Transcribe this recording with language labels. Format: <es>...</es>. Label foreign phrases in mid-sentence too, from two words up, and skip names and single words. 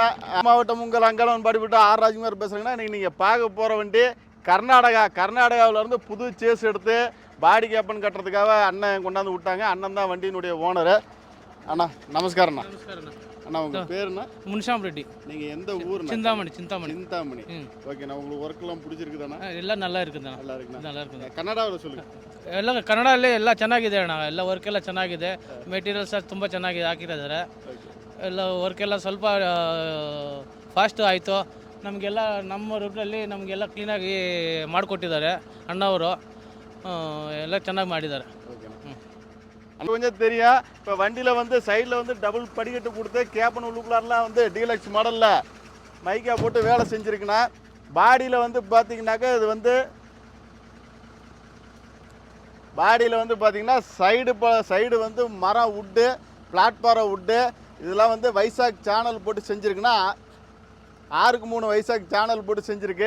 <ta>மாவட்டம் உங்கள் அங்காளவன் பாடிப்பட்டு ஆர் ராஜ்குமார் பேசுகிறேங்கண்ணா. இன்றைக்கி நீங்கள் பார்க்க போகிற வண்டி கர்நாடகாவிலேருந்து புது சேஸ் எடுத்து பாடி கேப்பன் கட்டுறதுக்காக அண்ணன் கொண்டாந்து விட்டாங்க. அண்ணன் தான் வண்டியினுடைய ஓனரு. அண்ணா நமஸ்காரண்ணா. அண்ணா உங்கள் பேருண்ணா? முன்ஷாம் ரெட்டி. நீங்கள் எந்த ஊர்? சிந்தாமணி. ஓகேண்ணா. உங்களுக்கு ஒர்க்கெல்லாம் பிடிச்சிருக்குதாண்ணா? எல்லாம் நல்லா இருக்குதுண்ணா. நல்லா இருக்குண்ணா. நல்லா இருக்குது. ಕನ್ನಡದಲ್ಲಿ சொல்லுங்கள்.</ta> <kn>ಎಲ್ಲ ಕನ್ನಡಲ್ಲೇ ಎಲ್ಲ ಚೆನ್ನಾಗಿದೆ ಅಣ್ಣ. ಎಲ್ಲ ವರ್ಕೆಲ್ಲ ಚೆನ್ನಾಗಿದೆ. ಮೆಟೀರಿಯಲ್ಸ್ ತುಂಬ ಚೆನ್ನಾಗಿದೆ ಹಾಕಿದ್ದಾರೆ. ಎಲ್ಲ ವರ್ಕೆಲ್ಲ ಸ್ವಲ್ಪ ಫಾಸ್ಟ್ ಆಯಿತು. ನಮಗೆಲ್ಲ ನಮ್ಮ ರೂಟಲ್ಲಿ ನಮಗೆಲ್ಲ ಕ್ಲೀನಾಗಿ ಮಾಡಿಕೊಟ್ಟಿದ್ದಾರೆ ಅಣ್ಣವರು. ಎಲ್ಲ ಚೆನ್ನಾಗಿ ಮಾಡಿದ್ದಾರೆ.</kn> <ta>அது கொஞ்சம் தெரியும். இப்போ வண்டியில் வந்து சைடில் வந்து டபுள் படிக்கட்டு கொடுத்து கேப்பன் உள்ளுக்குள்ளாரெலாம் வந்து டீலக்ஸ் மாடலில் மைக்கா போட்டு வேலை செஞ்சுருக்குண்ணா. பாடியில் வந்து பார்த்தீங்கன்னாக்கா இது வந்து பாடியில் வந்து பார்த்தீங்கன்னா சைடு வந்து மரம் உட்டு, பிளாட்ஃபாரம் உட்டு, இதெல்லாம் வந்து வைசாக் சேனல் போட்டு செஞ்சுருக்குன்னா 6x3 வைசாக் சேனல் போட்டு செஞ்சுருக்கு.</ta>